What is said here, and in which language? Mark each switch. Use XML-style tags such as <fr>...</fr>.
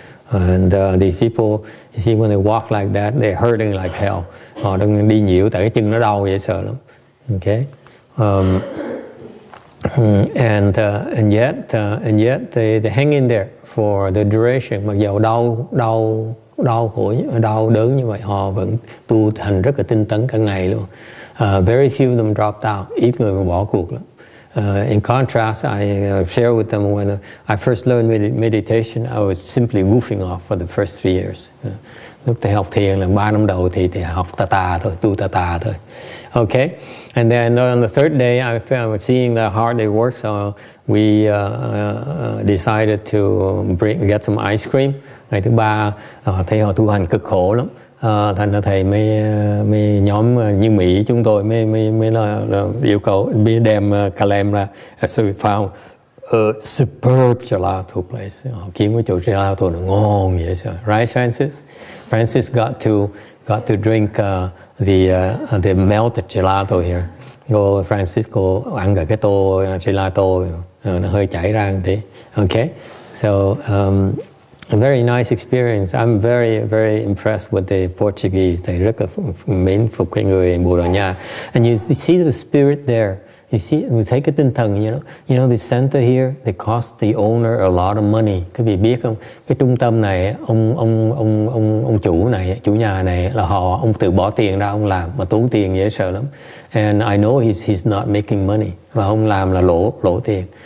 <en>And these people, you see, when they walk like that, they're hurting like hell.</en> <vi>Họ đang đi nhiễu tại cái chân nó đau dễ sợ lắm.</vi> <en>Okay, and yet they hang in there for the duration.</en> <vi>Mặc dầu đau khổ, đau đớn như vậy, họ vẫn tu hành rất là tinh tấn cả ngày luôn.</vi> <en>Very few of them dropped out.</en> <vi>Ít người mà bỏ cuộc lắm.</vi> <en>In contrast, I share with them when I first learned meditation, I was simply goofing off for the first 3 years.</en> <vi>Lúc thầy học thiền là 3 năm đầu thì học tà thôi, tu tà thôi.</vi> <en>Okay, and then on the third day I was seeing how hard they work, so we decided to get some ice cream.</en> <vi>Ngày thứ ba thấy họ tu hành cực khổ lắm, thành ra thầy mới nhóm như Mỹ chúng tôi mới là yêu cầu đem Calem ra.</vi> <en>So we found a superb gelato place.</en> <vi>Họ kiếm cái chỗ gelato nó ngon vậy sao?</vi> <en>Right, Francis? Francis got to drink the melted gelato here.</en> <vi>Cô Francis ăn cả cái tô gelato, nó hơi chảy ra một tí.</vi> <en>Okay, so a very nice experience. I'm very, very impressed with the Portuguese.</en> <vi>Thầy rất là mến phục cái người Bồ Đào Nha.</vi> <en>And you see the spirit there. You see,</en> <vi>mình thấy cái tinh thần,</vi> <en>you know the center here, they cost the owner a lot of money.</en> <vi>Các vị biết không? Cái trung tâm này, ông chủ này, chủ nhà này là ông tự bỏ tiền ra ông làm mà tốn tiền dễ sợ lắm.</vi> <en>And I know he's not making money.</en> <vi>Và ông làm là lỗ tiền.</vi>